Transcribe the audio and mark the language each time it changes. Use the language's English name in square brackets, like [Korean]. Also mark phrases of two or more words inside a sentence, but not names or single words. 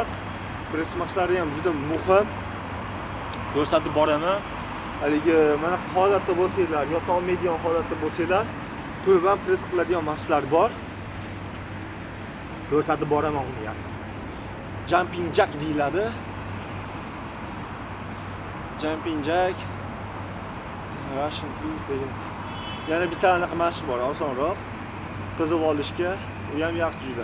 [Uzbek] Press mashqlari ham juda muhim. Ko'rsatib boraman. Haligi mana holatda bo'lsanglar, yota olmaydigan holatda bo'lsanglar, turib press qiladigan mashqlar bor. Ko'rsatib boraman uni ham. [English] Jumping jack [Uzbek] deyiladi. [English] Jumping jack. Russian twist [Uzbek] degan. Yana bitta anaqa mashq bor, osonroq. Qizib olishga, u ham yaxshi juda.